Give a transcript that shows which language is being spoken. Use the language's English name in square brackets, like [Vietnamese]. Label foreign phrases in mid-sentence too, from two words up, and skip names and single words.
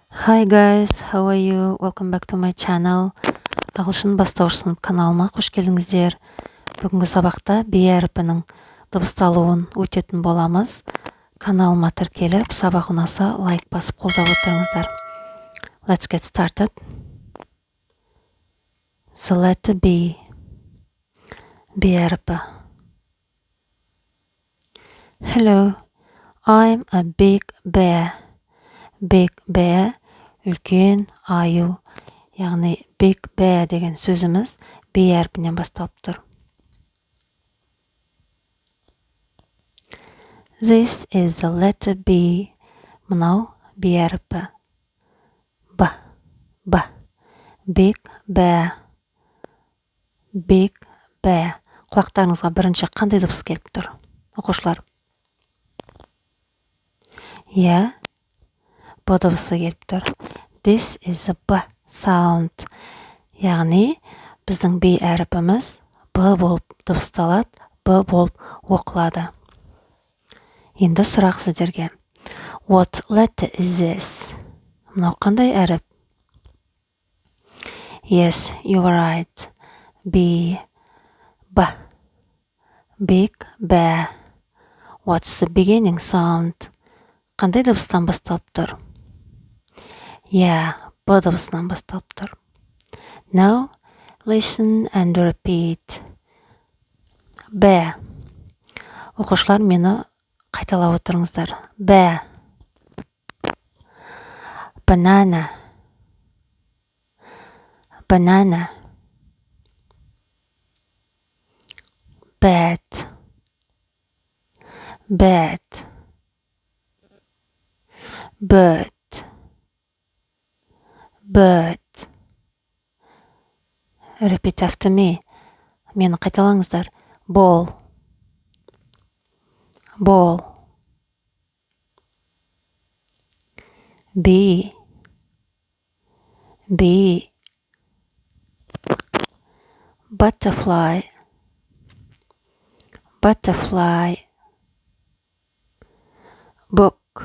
[English] Hi guys, how are you? Welcome back to my channel. [Kazakh] Ағылшын бастауыш сынып каналыма қош келдіңіздер. Бүгінгі сабақта be әрпінің дыбысталуын өтетін боламыз. Каналыма тіркеліп, сабақ ұнаса лайк басып қолдап отырыңыздар. [English] Let's get started. The letter B. [Kazakh] Be әрпі. [English] Hello, I'm a big bear. Big bear, [Kazakh] үлкен аю. Яғни [English] big bear [Kazakh] деген сөзіміз be әрпінен басталып тұр. [English] This is the letter B. [Kazakh] Мынау be әрпі. [English] B. Big bear. Big bear. [Kazakh] Құлақтарыңызға бірінші қандай дыбыс келіп тұр? Оқушылар. B дыбысы келіп тұр. [English] This is a B sound. [Kazakh] Яғни біздің be әрпіміз B болып дыбысталады, B болып оқылады. Енді сұрақ сіздерге. [English] What letter is this? [Kazakh] Мынау қандай әріп? [English] Yes, you are right. B. Big bear. What's the beginning sound? [Kazakh] Қандай дыбыстан басталып тұр? B дыбысынан басталып тұр. [English] Now, listen and repeat. B. [Kazakh] Оқушылар мені қайталап отырыңыздар. [English] B. Banana. Bat. Bird. Repeat after me. [Kazakh] Мені қайталаңыздар. [English] Ball. Bee. Butterfly. Book.